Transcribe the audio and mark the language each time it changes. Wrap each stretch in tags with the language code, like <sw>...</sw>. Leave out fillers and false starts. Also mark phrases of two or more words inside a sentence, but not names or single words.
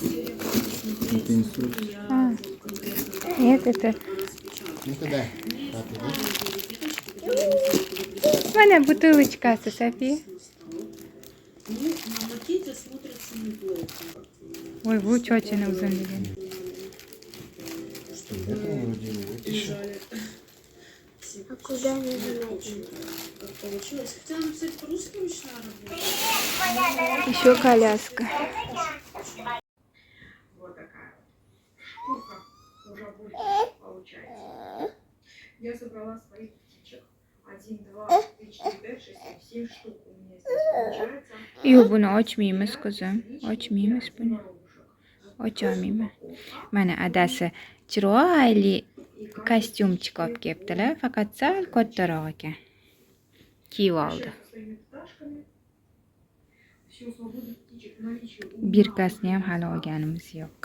<ru>Это инструкция. Нет, это... Ну-ка дай. Папе, да? Mana бутылочка, София. Ой,</ru> <uz>bu chochini uzunligi.</uz> <ru>Что, это вроде вытащил. А куда нажимать? Еще коляска. Вот такая штука уже будет получается. Я собрала своих птичек. 1, 2, 3, 4, 5, 6, 7 штук у меня здесь получается.</ru> <uz>Yo'q, buni ochmaymiz, qizim. Ochmaymiz buni. Ocholmayman. Mana adasi chiroyli kostyumchik olib kelibdilar, faqat sal kattaroq ekan. Kiyib oldi. Birkasini ham hali olganimiz yo'q.</uz>